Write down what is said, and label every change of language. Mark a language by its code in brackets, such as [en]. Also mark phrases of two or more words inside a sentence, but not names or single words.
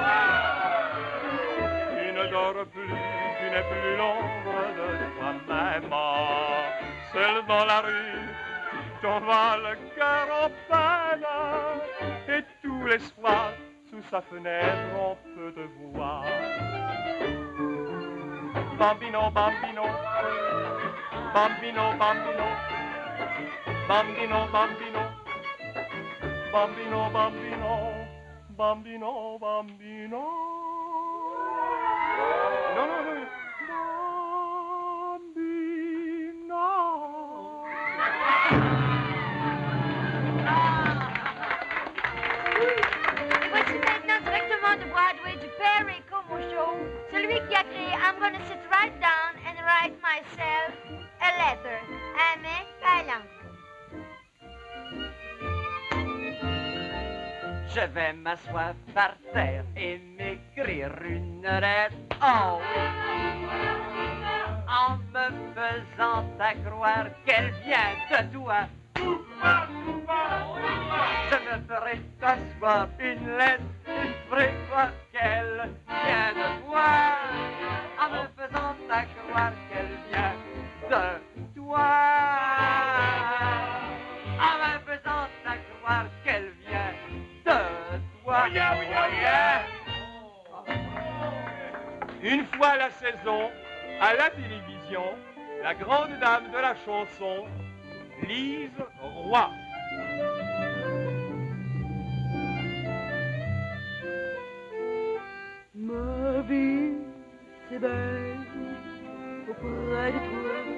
[fr] Tu ne dors plus, tu n'es plus l'ombre de toi-même. Seul dans la rue, t'en vas le cœur en peine. Et tous les soirs, sous sa fenêtre, on peut te voir. [it] Bambino, bambino, bambino, bambino, bambino, bambino, bambino, bambino, Bambino, bambino. [fr] Non, non, non. Bambino. Voici maintenant directement de Broadway du Perry Como Show, celui qui a créé I'm Gonna Sit Right Down and Write Myself a Letter. Amen, Kailang. Je vais m'asseoir par terre et m'écrire une lettre. Oh oui! En me faisant accroire qu'elle vient de toi. Je me ferai t'asseoir une lettre et ferai croire qu'elle vient de toi. En me faisant accroire qu'elle vient de toi. En me faisant accroire qu'elle vient de toi. [en] Oh yeah, oh yeah, yeah. [fr] Une fois la saison, à la télévision, la grande dame de la chanson, Lise Roy. Ma vie, c'est belle auprès de toi.